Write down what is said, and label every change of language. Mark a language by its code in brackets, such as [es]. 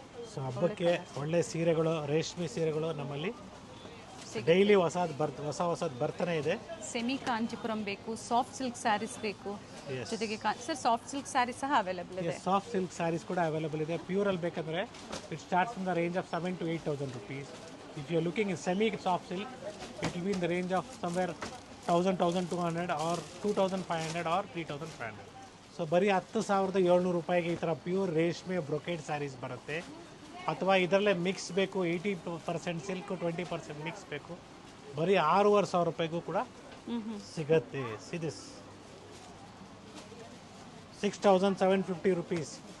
[kn] So ಹಬ್ಬಕ್ಕೆ ಒಳ್ಳೆ ಸೀರೆಗಳು, ರೇಷ್ಮೆ ಸೀರೆಗಳು ನಮ್ಮಲ್ಲಿ ಡೈಲಿ ಹೊಸದು ಬರ್ತಾನೆ ಇದೆ. ಸೆಮಿ ಕಾಂಚಿಪುರಂ ಬೇಕು, ಸಾಫ್ಟ್ ಸಿಲ್ಕ್ ಸ್ಯಾರೀಸ್ ಬೇಕು, ಜೊತೆಗೆ ಸರ್ ಸಾಫ್ಟ್ ಸಿಲ್ಕ್ ಸ್ಯಾರೀಸ್ ಸಹ ಅವೈಲೇಬಲ್ ಇದೆ. ಸಾಫ್ಟ್ ಸಿಲ್ಕ್ ಸ್ಯಾರೀಸ್ ಕೂಡ ಅವೈಲೇಬಲ್ ಇದೆ. ಪ್ಯೂರಲ್ಲಿ ಬೇಕಂದರೆ [en] It starts in the range of 7,000 to 8,000 rupees. If you are looking in semi soft silk, it will be in the range of somewhere 1,000, 1,200 or 2,500 or 3,500. [kn] So ಬರೀ 10,700 ರೂಪಾಯಿಗೆ ಈ ಥರ pure ರೇಷ್ಮೆ brocade saris ಬರುತ್ತೆ. ಅಥವಾ ಇದರಲ್ಲೇ ಮಿಕ್ಸ್ ಬೇಕು, 80% ಸಿಲ್ಕ್ 20% ಮಿಕ್ಸ್ ಬೇಕು, ಬರೀ 6,500 ರೂಪಾಯಿಗೂ ಕೂಡ ಸಿಗತ್ತೆ. [en] ಸಿದಿಸ್ 6,750 rupees.